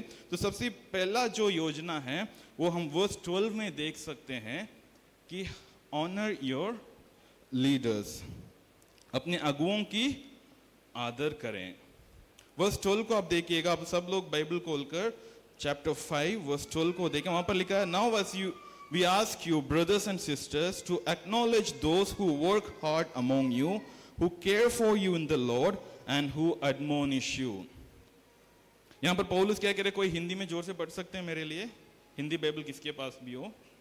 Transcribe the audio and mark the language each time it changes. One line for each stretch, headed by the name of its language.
Hindi: तो सबसे पहला जो योजना है वो हम वर्स 12 में देख सकते हैं कि
English: honour your leaders,
Hindi: अपने अगुओं की आदर करें। वर्स 12 को आप देखिएगा, आप सब लोग बाइबल खोलकर चैप्टर 5 वर्स 12 को देखें। वहां पर लिखा है,
English: Now as you we ask you brothers and sisters to acknowledge those who work hard among you, who care for you in the Lord and who admonish you।
Hindi: यहां पर पौलुस क्या कह रहे? कोई हिंदी में जोर से पढ़ सकते हैं मेरे लिए? हिंदी बाइबल किसके पास भी हो?